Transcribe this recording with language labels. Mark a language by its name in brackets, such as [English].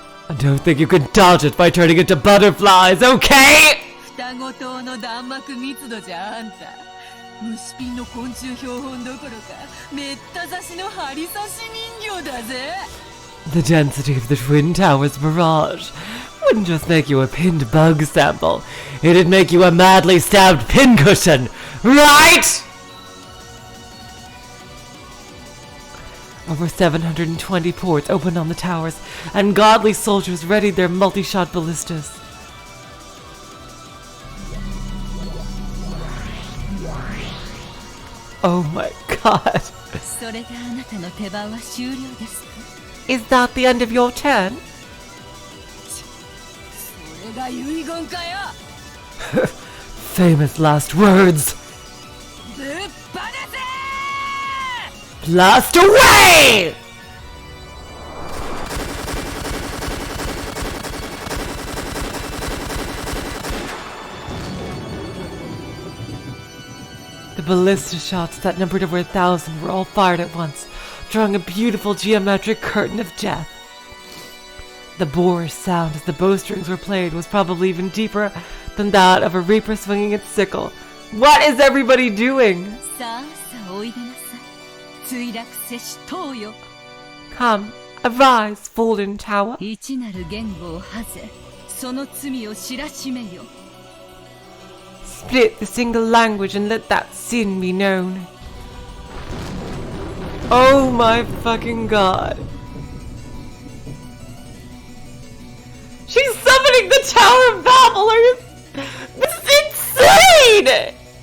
[English] I don't think you can dodge it by turning into butterflies, okay? [Japanese] 双子島の弾幕密度じゃあんた虫ピンの昆虫標本どころかめった刺しの針刺し人形だぜ [English] The density of the Twin Towers barrage wouldn't just make you a pinned bug sample. It'd make you a madly stabbed pincushion, right? Over 720 ports opened on the towers, and godly soldiers readied their multi-shot ballistas. Oh my god. [Japanese] それであなたの手番は終了ですか [English] Is that the end of your turn? [Japanese] それが遺言かよ [English] Famous last words. [Japanese] ぶっ放せ [English] Blast away! The ballista shots that numbered over 1,000 were all fired at once, drawing a beautiful geometric curtain of death. The boorish sound as the bowstrings were played was probably even deeper than that of a reaper swinging its sickle. What is everybody doing? [Japanese] さあさあおいでなさい墜落せし塔よ [English] Come, Arise, fallen tower. [Japanese] 一なる言語を恥ぜ、その罪を知らしめよ。 [English] Split the single language and let that sin be known. Oh my fucking god. She's summoning the Tower of Babel! This is insane!